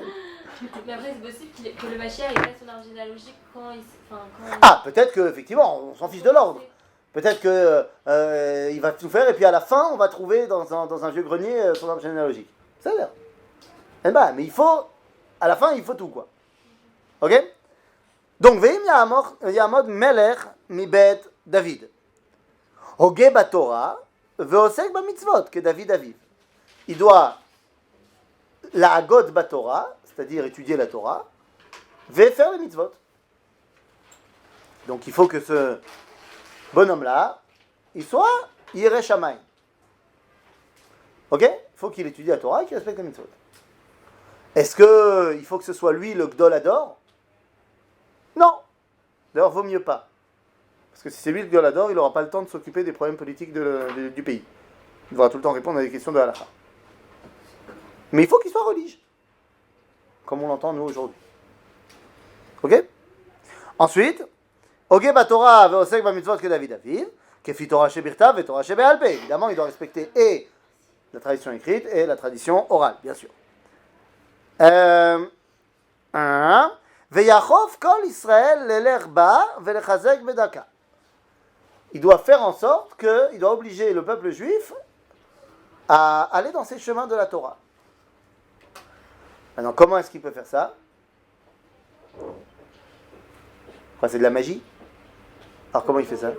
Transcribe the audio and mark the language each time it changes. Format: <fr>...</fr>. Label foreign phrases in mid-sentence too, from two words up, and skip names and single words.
<fr>Mais après, c'est possible que le Mashiach ait pas son arbre généalogique quand il. Ah, peut-être qu'effectivement, on s'en fiche de l'ordre. Peut-être que il va tout faire et puis à la fin, on va trouver dans un vieux grenier son arbre généalogique. C'est vrai. Eh ben, mais il faut, à la fin, il faut tout, quoi. Ok? Donc,</fr> <he>ואם יעמוד מלך מבית דוד. הוגה בתורה, ועוסק במצוות, כדוד אביו.</he> <fr>Il doit la</fr> <he>הגות בתורה,</he> <fr>c'est-à-dire étudier la Torah, et faire les mitzvot. Donc, il faut que ce bonhomme-là, il soit</fr> <he>ירא שמים.</he> <fr>Ok? Il faut qu'il étudie la Torah et qu'il respecte les mitzvot. Est-ce qu'il faut que ce soit lui le</fr> <he>גדול הדור?</he> <fr>Non. D'ailleurs, vaut mieux pas. Parce que si c'est lui le</fr> <he>גדול הדור,</he> <fr>il n'aura pas le temps de s'occuper des problèmes politiques du pays. Il devra tout le temps répondre à des questions de halakha. Mais il faut qu'il soit religieux. Comme on l'entend nous aujourd'hui. Ok?</fr> <he>Ensuite, הוגה בתורה ועוסק במצוות כדוד אביו, כפי תורה שבכתב ותורה שבעל פה.</he> <fr>Évidemment, il doit respecter et la tradition écrite et la tradition orale, bien sûr.</fr> <he>ויכוף כל ישראל לילך בה ולחזק בדקה.</he> <fr>Il doit faire en sorte il doit obliger le peuple juif à aller dans ces chemins de la Torah. Maintenant, comment est-ce qu'il peut faire ça? Enfin, c'est de la magie. Alors comment il fait ça?</fr>